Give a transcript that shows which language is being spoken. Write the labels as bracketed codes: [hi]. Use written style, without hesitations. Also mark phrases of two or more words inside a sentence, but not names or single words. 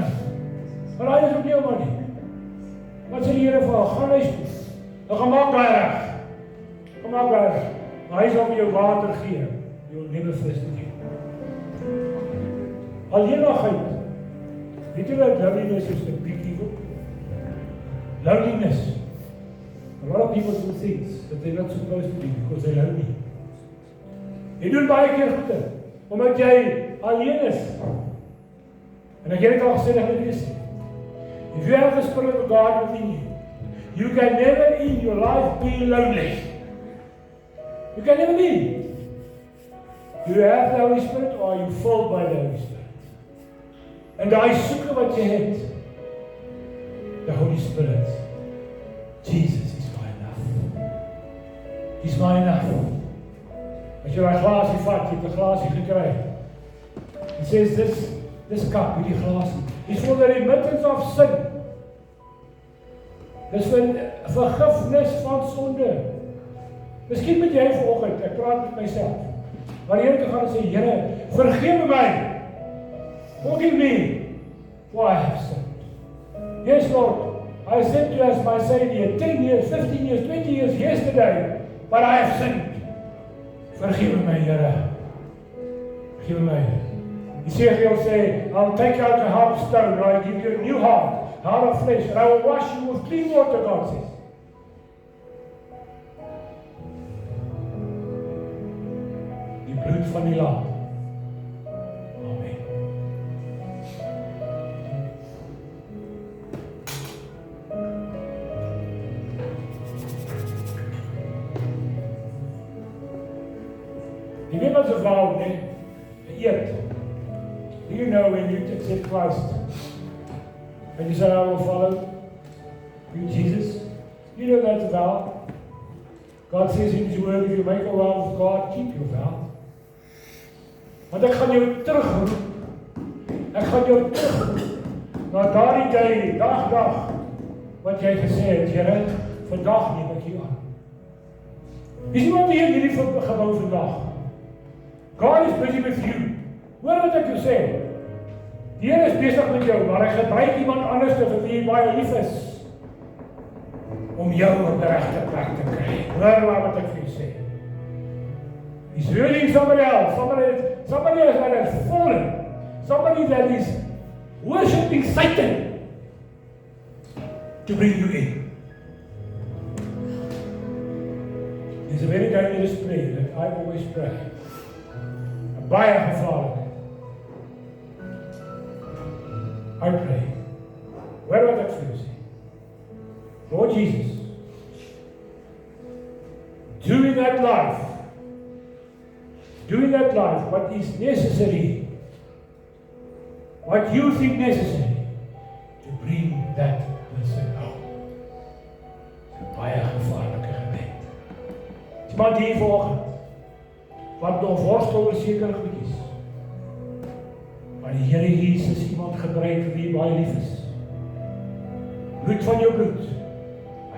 [af] Maar hy is ook nie jou man nie. Wat sê die Here vir haar? Gaan huis toe. Dan gaan maak daai reg. Gaan maak daai reg. Maar hy sal vir jou water gee. Jou nuwe fris te gee. Alleenigheid. Weet jy wat loneliness is? [en] A big evil. [af] Loneliness. [en] A lot of people do things that they're not supposed to do because they're lonely. [af] Jy doen baie keer goede, omdat jy alleen is. En ek het dit al gesê, dat dit is. [en] If you have the Spirit of God within you, you can never in your life be lonely. You can never be. Do you have the Holy Spirit or are you filled by the Holy Spirit? [af] En daai soeke wat jy het, [en] the Holy Spirit, Jesus is my enough. He's my enough. [af] As jy daai glasie vat, jy het 'n glasie gekry. [en] He says this cup, [af] hierdie glasie, [en] is for the remittance of sin. [af] Dis vir vergifnis van sonde. Miskien moet jy vanoggend, ek praat met myself, maar die Here toe gaan en sê, Here, vergewe my. [en] Forgive me, for I have sinned. Yes, Lord, I said to you as my Savior 10 years, 15 years, 20 years yesterday, but I have sinned. Forgive me, Here. Forgive me. Ezekiel say, I'll take out the heart of stone, and I'll give you a new heart of flesh, and I will wash you with clean water, God says. [af] Die bloed van die lam. You weet wat 'n vow, nee? Eet. [en] Do you know when you accept Christ? And you say, I will follow you, Jesus? You know that's a vow. God says in His word, if you make a vow with God, keep your vow. [af] Want ek gaan jou terugroep. Ek gaan jou terugroep. Na daardie dag, wat jy gesê het, Here, vandag neem ek jou aan. Is iemand hier in hierdie gebou vandag? [en] God is busy with you. [af] Hoor wat ek jou sê. Die Here is besig met jou, maar hy gebruik iemand anders vir wie hy baie lief is. Om jou op die regte plek te kry. Hoor wat ek vir jou sê. [en] He's ruling somebody else. Somebody else that has fallen. Somebody that is worshipping Satan to bring you in. It's a very dangerous prayer that I always pray. [af] Baie gevaarlik. [en] I pray. Where was that for you? Lord Jesus, doing that life what is necessary, what you think necessary to bring that person out. [af] Baie gevaarlike gebed. Iemand hier vanoggend wat nog worstel oor sekere goedjies. Maar die Here Jesus iemand gebruik wie baie lief is. Bloed van jou bloed.